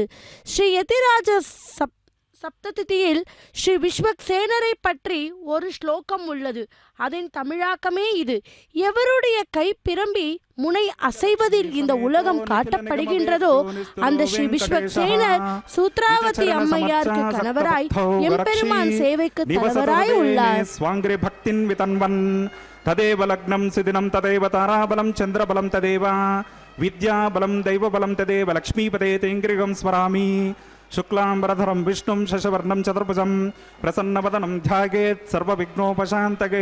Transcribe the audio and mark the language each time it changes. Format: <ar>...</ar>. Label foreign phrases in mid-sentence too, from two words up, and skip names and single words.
<ta>ஸ்ரீ யதிராஜ சப்ததியில் ஸ்ரீ விஸ்வக்சேனரை பற்றி ஒரு ஸ்லோகம் உள்ளது. அதன் தமிழாக்கமே இது. எவருடைய கை பிரம்பி முனை அசைவதில் இந்த உலகம் காட்டப்படுகின்றதோ அந்த ஸ்ரீ விஸ்வக்சேனர் சூத்ராவதி அம்மையாருக்கு கணவராய் எம்பெருமான் சேவைக்கு தலைவராய் உள்ளார்.</ta> <sa>तदेव लग्नं सिदिनं तदेव ताराबलं चन्द्रबलं तदेव विद्याबलं दैवबलं तदेव लक्ष्मीपदे तेङ्ग्रिगं स्मरामि. शुक्लांबरधरं विष्णुं शशवर्णं चतुर्भुजं प्रसन्नवदनं ध्यायेत् सर्वविघ्नोपशान्तये.</sa>